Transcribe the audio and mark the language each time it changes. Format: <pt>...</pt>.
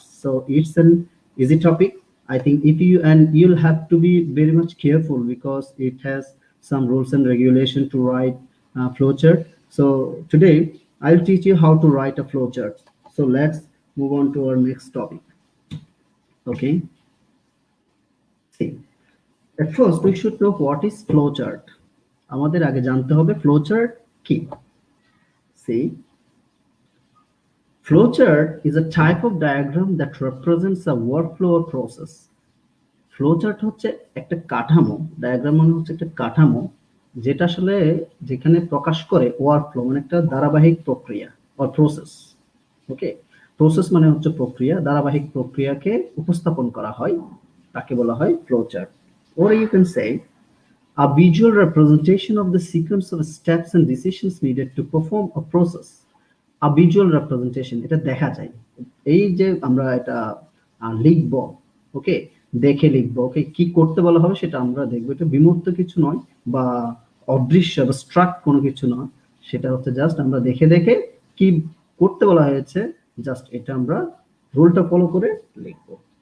<en>So it's an easy topic. I think if you, and you'll have to be very much careful because it has some rules and regulation to write flowchart. So today I'll teach you how to write a flowchart. So let's move on to our next topic. Okay. See, at first we should know what is flowchart.</en> <bn>আমাদের আগে জানতে হবে flowchart কি.</bn> <en>See, flowchart is a type of diagram that represents a workflow or process.</en> <bn>Flowchart হচ্ছে একটা কাঠামো, diagram মানে হচ্ছে একটা কাঠামো যেটা আসলে যেখানে প্রকাশ করে ওয়ার্কফ্লো মানে একটা ধারাবাহিক প্রক্রিয়া</bn> <en>or process.</en> <bn>ওকে, প্রসেস মানে হচ্ছে প্রক্রিয়া, ধারাবাহিক প্রক্রিয়াকে উপস্থাপন করা হয়, তাকে বলা হয় flowchart.</bn> <en>Or you can say a visual representation of the sequence of steps and decisions needed to perform a process. A visual representation,</en> <bn>এটা দেখা যায়, এই যে আমরা এটা লিখবো, ওকে, দেখে লিখবো, ওকে, কি করতে বলা হবে সেটা আমরা দেখবো। এটা বিমূর্ত কিছু নয় বা অদৃশ্য বা স্ট্রাক্ট কোনো কিছু নয়, সেটা হচ্ছে জাস্ট আমরা দেখে দেখে কি করতে বলা হয়েছে, জাস্ট এটা আমরা রুলটা ফলো করে লিখবো।</bn>